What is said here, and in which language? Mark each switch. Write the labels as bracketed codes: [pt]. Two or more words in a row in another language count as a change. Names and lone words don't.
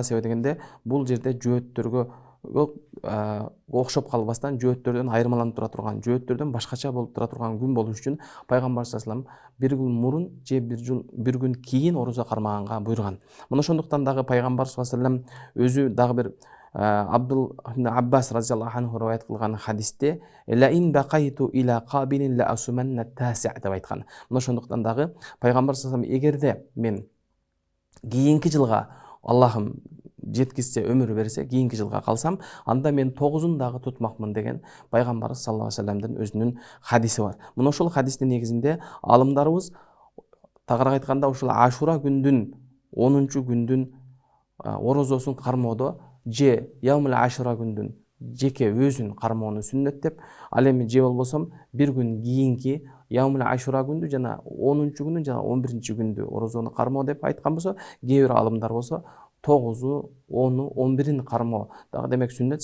[ky] Себеби дегенде, бул жерде жөөттөргө окшоп калбастан, жөөттөрдөн айырмаланып тура турган, жөөттөрдөн башкача болуп тура турган күн болуш үчүн пайгамбар [ar] صلى الله عليه وسلم [ky] бир күн мурун же бир күн кийин орозо кармаганга буйруган. Мына ошондуктан дагы пайгамбар [ar] صلى الله عليه وسلم [ky] өзү дагы бир Абдул Аббас [ar] رضي الله عنه [ky] риваят кылган хадисте [ar] "لئن بقيت إلى قابل لأصومن التاسع" [ky] деп айткан. Мына ошондуктан дагы пайгамбар [ar] صلى الله عليه وسلم [ky] эгерде мен кийинки жылга Аллахым жеткизсе, өмүр берсе, кийинки жылга калсам, анда мен 9-ун дагы тутмакмын деген пайгамбар [ar] صلى الله عليه وسلم [ky] өзүнүн хадиси бар. Мына ошол хадистин негизинде алымдарыбыз тагыраак айтканда ушул Ашура күндүн 10-чу күндүн орозосун кармоодо же Яумул Ашура күндүн жеке өзүн кармоону сүннөт деп, ал эми же болбосом бир күн кийинки Яумул Ашура күндү жана 10-чу күнү жана 11-чи күндү орозону кармоо деп айткан болсо, кээ бир алымдар болсо 9'u, 10'u, 11'in кармоо дагы демек сүннет.